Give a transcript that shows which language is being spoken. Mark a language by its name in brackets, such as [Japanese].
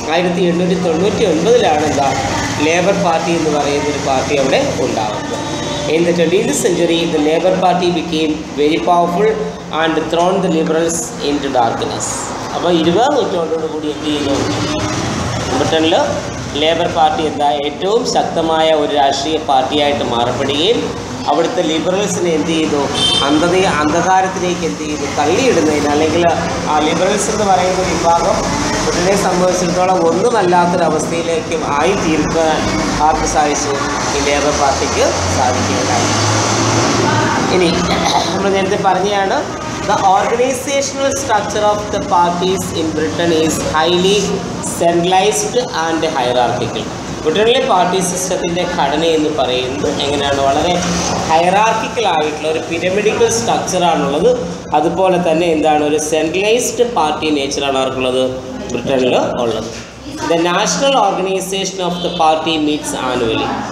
[Malayalam] 1899 എന്താ labour party എന്ന് പറയുന്ന ഒരു പാർട്ടി അവിടെ ഉണ്ടാകുന്നത്. [English] In the 20th century, the Labour Party became very powerful and thrown the Liberals into darkness. [Malayalam] അപ്പോൾ 20ാം നൂറ്റാണ്ടോടുകൂടി എന്ത് ചെയ്യുന്നു, ബ്രിട്ടനിൽ ലേബർ പാർട്ടി എന്താ ഏറ്റവും ശക്തമായ ഒരു രാഷ്ട്രീയ പാർട്ടിയായിട്ട് മാറപ്പെടുകയും അവിടുത്തെ ലിബറൽസിനെ എന്ത് ചെയ്തു, അന്ധകാരത്തിലേക്ക് എന്ത് ചെയ്തു, തള്ളിയിടുന്നതിന്, അല്ലെങ്കിൽ ആ ലിബറൽസ് എന്ന് പറയുന്ന വിഭാഗം ബ്രിട്ടനെ സംബന്ധിച്ചിടത്തോളം ഒന്നുമല്ലാത്തൊരവസ്ഥയിലേക്ക് ആയി തീർക്കാൻ ആർക്ക് സാധിച്ചു, ഈ ലേബർ പാർട്ടിക്ക് സാധിക്കുകയുണ്ടായി. ഇനി നമ്മൾ നേരത്തെ പറഞ്ഞതാണ്, [English] the organizational structure of the parties in Britain is highly centralized and hierarchical. [Malayalam] ബ്രിട്ടനിലെ പാർട്ടി സിസ്റ്റത്തിൻ്റെ ഘടന എന്ന് പറയുന്നത് എങ്ങനെയാണ്, വളരെ ഹൈറാർക്കിക്കൽ ആയിട്ടുള്ള ഒരു പിരമിഡിക്കൽ സ്ട്രക്ചറാണുള്ളത്. അതുപോലെ തന്നെ എന്താണ്, ഒരു സെൻട്രലൈസ്ഡ് പാർട്ടി നേച്ചറാണ് ആർക്കുള്ളത്, ബ്രിട്ടനിൽ ഉള്ളത്. [English] The national organisation of the party meets annually.